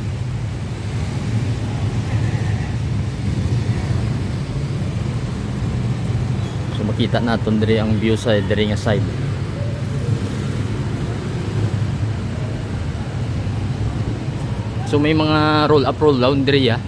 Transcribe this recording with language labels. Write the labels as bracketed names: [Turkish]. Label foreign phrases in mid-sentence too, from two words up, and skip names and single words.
[Hiligaynon] So makita naton diri ang view sa diri nga side. So may mga [English] roll up roll down [Hiligaynon] diri ya.